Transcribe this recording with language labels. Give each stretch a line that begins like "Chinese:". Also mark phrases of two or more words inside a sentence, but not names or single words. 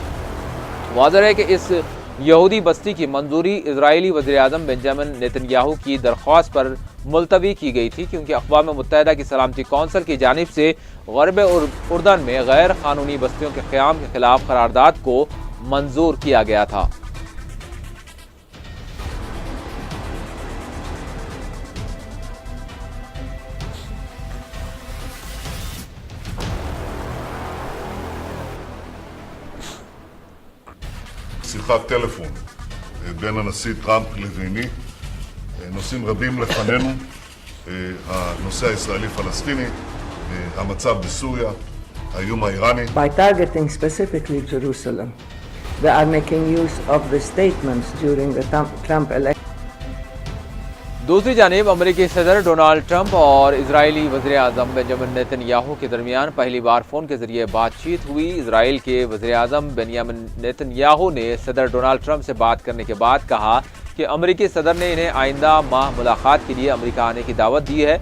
Urdu: واضح ہے کہ اس یہودی بستی کی منظوری اسرائیلی وزیر اعظم بینجمن نیتن یاہو کی درخواست پر ملتوی کی گئی تھی، کیونکہ اقوام متحدہ کی سلامتی کونسل کی جانب سے غرب اردن میں غیر قانونی بستیوں کے قیام کے خلاف قرارداد کو منظور کیا گیا تھا.
Hebrew: שיחת טלפון בין הנשיא טראמפ לביני, נושאים רבים לפנינו, הנושא הישראלי-פלסטיני, המצב בסוריה, האיום האיראני.
English: By targeting specifically Jerusalem, they are making use of the statements during the Trump election.
Urdu: دوسری جانب امریکی صدر ڈونلڈ ٹرمپ اور اسرائیلی وزیر اعظم بینجمن نیتن یاہو کے درمیان پہلی بار فون کے ذریعے بات چیت ہوئی. اسرائیل کے وزیر اعظم بینجمن نیتن یاہو نے صدر ڈونلڈ ٹرمپ سے بات کرنے کے بعد کہا کہ امریکی صدر نے انہیں آئندہ ماہ ملاقات کے لیے امریکہ آنے کی دعوت دی ہے.